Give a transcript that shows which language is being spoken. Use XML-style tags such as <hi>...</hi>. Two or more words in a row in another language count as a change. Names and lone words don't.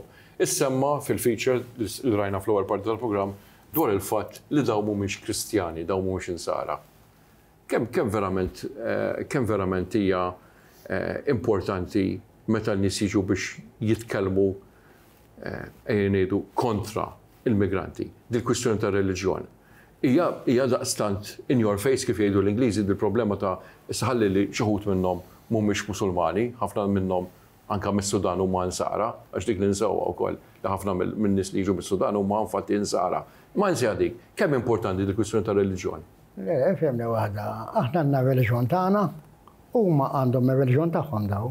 <mt>Issemma fil-feature li rajna fl-ewwel parti tal-programm dwar il-fatt li dawn mhumiex Kristjani, dawn mhumiex insara. Kemm verament hija importanti meta n-nies jiġu biex jitkellmu ngħidu kontra il-migranti, dil-kwistjoni ta' reliġjon. Hija daqstant</mt> <en>in your face</en> <mt>kif jgħidu l-Ingliżi dil-problema ta' isħalli li xi wħud minnhom mhumiex Musulmani, ħafna minnhom anke mis-Sudan huma insara, għax dik ninsewwa wkoll li ħafna min-nies li jiġu mis-Sudan huma infatti insara. Ma nsejja dik, kemm importanti dil-kwistjoni ta' reliġjon? Femna waħda, aħna għandna reliġjon tagħna, huma għandhom ir-reliġjon tagħhom daw.</mt>